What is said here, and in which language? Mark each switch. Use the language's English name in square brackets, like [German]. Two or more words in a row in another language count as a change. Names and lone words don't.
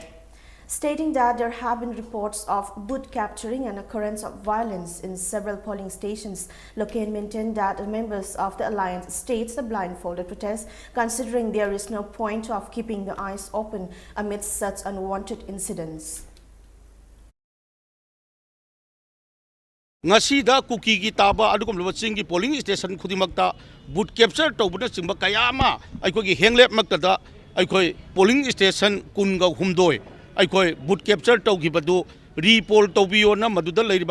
[English] Stating that there have been reports of boot capturing and occurrence of violence in several polling stations, Locaine maintained that the members of the alliance staged a blindfolded protest, considering there is no point of keeping the eyes open amidst such unwanted incidents. [Manipuri] Ngasida kuki ki taba adugum lawaching ki [English] polling station [Manipuri] khudimakta [English] boot capture [Manipuri] tobuna chingba kayama aikoi ki henglep maktada aikoi [English] polling station [Manipuri] kunga humdoi aikoi [English] boot capture [Manipuri] togibadu repoll tobiyo na maduda leiriba